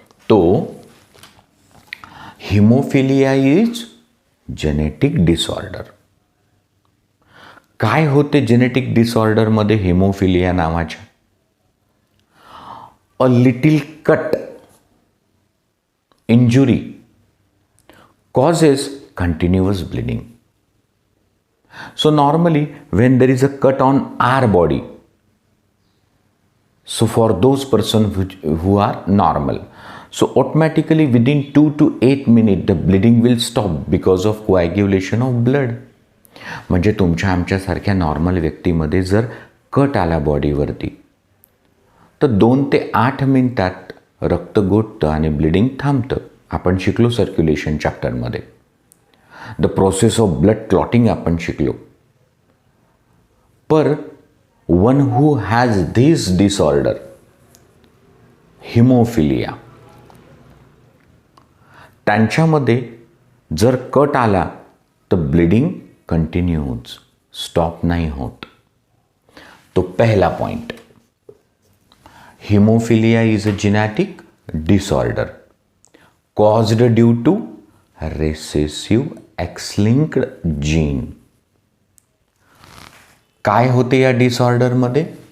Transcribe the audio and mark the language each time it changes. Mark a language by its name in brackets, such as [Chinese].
[English] तो haemophilia is genetic disorder. [Marathi] काय होते जेनेटिक डिसऑर्डरमध्ये हीमोफिलिया नावाच्या? [English] A little cut, injury causes continuous bleeding. So normally when there is a cut on our body, so for those persons who are normal, so automatically within 2 to 8 minutes the bleeding will stop because of coagulation of blood. [Marathi] म्हणजे तुमच्या आमच्यासारख्या normal व्यक्तीमध्ये जर cut आला बॉडीवरती तर 2 ते 8 मिनिटात रक्त गोठतं आणि ब्लिडिंग थांबतं. आपण शिकलो circulation चॅप्टरमध्ये. [English] the process of blood clotting [Marathi] आपण शिकलो. पर [English] one who has this disorder, [Marathi] haemophilia, त्यांच्यामध्ये जर कट आला तर ब्लिडिंग कंटिन्यूज, स्टॉप नाही होत. [Hindi] तो पहला point. [English] Haemophilia is a genetic disorder caused due to recessive X-linked gene. [Marathi] काय होते या डिसऑर्डरमध्ये?